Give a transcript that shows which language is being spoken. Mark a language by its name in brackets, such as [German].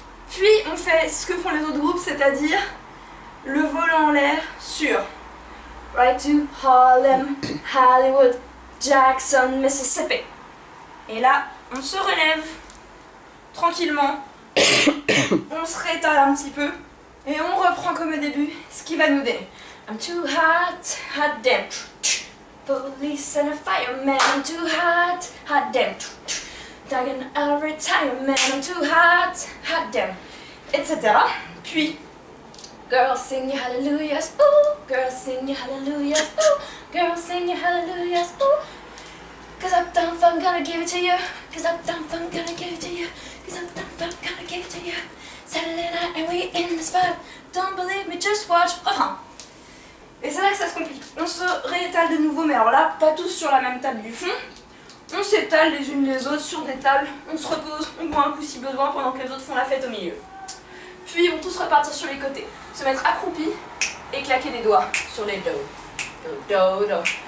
[French] Puis on fait ce que font les autres groupes, c'est-à-dire le volant en l'air sur [English] Right to Harlem, [French] Hollywood, Jackson, Mississippi. Et là, on se relève tranquillement s'étale un petit peu. Et on reprend comme au début, ce qui va nous donner. [English] I'm too hot, hot damn. Police and a fireman, I'm too hot, hot damn. Dying out of retirement, I'm too hot, hot damn. [French] Etc. Puis, [English] girls sing your hallelujahs, ooh. Girls sing your hallelujahs, ooh. Girls sing your hallelujahs, ooh. Cause Uptown Funk gonna give it to you. Cause Uptown Funk gonna give it to you. Cause Uptown Funk gonna give it to you. Saturday night and we in the spot. Don't believe me, just watch. [French] Refrain. Et c'est là que ça se complique. On se réétale de nouveau, mais alors là, pas tous sur la même table du fond. On s'étale les unes les autres sur des tables. On se repose, on boit un coup si besoin pendant que les autres font la fête au milieu. Puis ils vont tous repartir sur les côtés. Se mettre accroupis et claquer des doigts sur les dos. Do, do, do.